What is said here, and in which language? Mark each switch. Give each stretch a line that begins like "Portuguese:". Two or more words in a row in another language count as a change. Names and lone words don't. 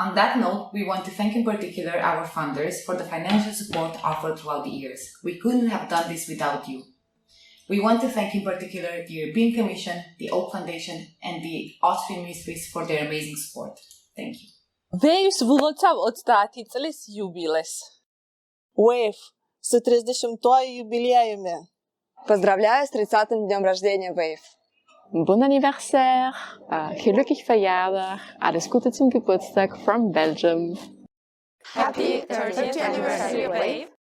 English: On that note, we want to thank in particular our funders for the financial support offered throughout the years. We couldn't have done this without you. We want to thank in particular the European Commission, the Oak Foundation, and the Austrian ministries for their amazing support. Thank you. Waves vulucav отстатителис юбилес.
Russian: Wave с 30-м юбилеями. Поздравляю с 30-м днем рождения, Wave.
French: Bon anniversaire,
Dutch: gelukkig verjaardag,
German: alles Gute zum Geburtstag from Belgium.
English: Happy 30th anniversary, Wave.